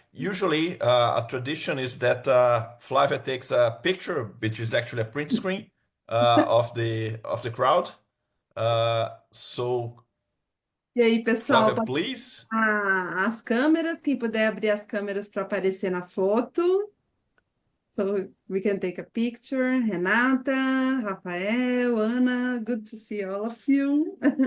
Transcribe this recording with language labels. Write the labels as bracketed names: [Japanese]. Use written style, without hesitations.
[English] Usually, a tradition is that Flavia takes a picture, which is actually a print screen of the crowd. So, [Portuguese] E aí, pessoal, Flavia, pode [English] please. [Portuguese] as câmeras, quem puder abrir as câmeras para aparecer na foto. [English] So we can take a picture. Renata, Rafael, Ana, good to see all of you.